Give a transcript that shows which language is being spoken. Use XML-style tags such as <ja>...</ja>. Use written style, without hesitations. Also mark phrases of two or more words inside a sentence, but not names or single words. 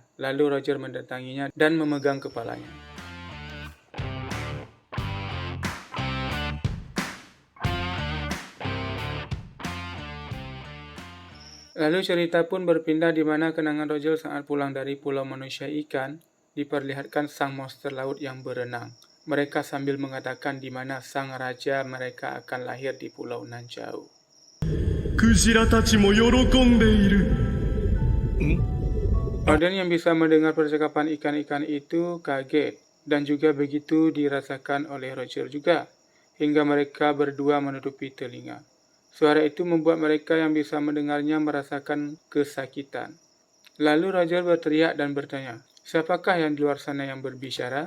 <id>Lalu Roger mendatanginya dan memegang kepalanya. Lalu cerita pun berpindah di mana kenangan Roger saat pulang dari Pulau Manusia Ikan diperlihatkan sang monster laut yang berenang. Mereka sambil mengatakan di mana sang raja mereka akan lahir di Pulau Nanjau.</id> <ja>クジラたちも喜んでいる。</ja> <id>Auden yang bisa mendengar percakapan ikan-ikan itu kaget dan juga begitu dirasakan oleh Roger juga, hingga mereka berdua menutupi telinga. Suara itu membuat mereka yang bisa mendengarnya merasakan kesakitan. Lalu Roger berteriak dan bertanya, siapakah yang di luar sana yang berbicara?</id>